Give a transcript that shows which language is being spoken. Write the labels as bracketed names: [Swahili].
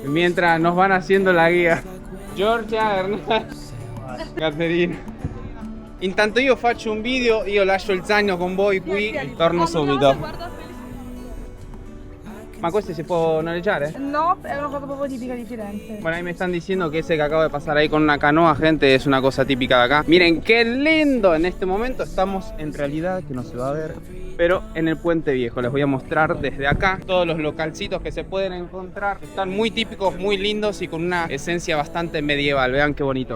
[Spanish] Mientras nos van haciendo la guía. Giorgia, Hernán, Caterina. [Italian] Intanto io faccio un video, io lascio il zaino con voi qui e torno subito. Ma queste si può noleggiare? No, è una cosa proprio tipica di Firenze. [Spanish] Bueno, ahí me están diciendo que ese que acabo de pasar ahí con una canoa, gente, es una cosa típica de acá. Miren qué lindo. En este momento estamos en realidad, que no se va a ver, pero en el Puente Viejo. Les voy a mostrar desde acá todos los localcitos que se pueden encontrar. Están muy típicos, muy lindos y con una esencia bastante medieval. Vean qué bonito.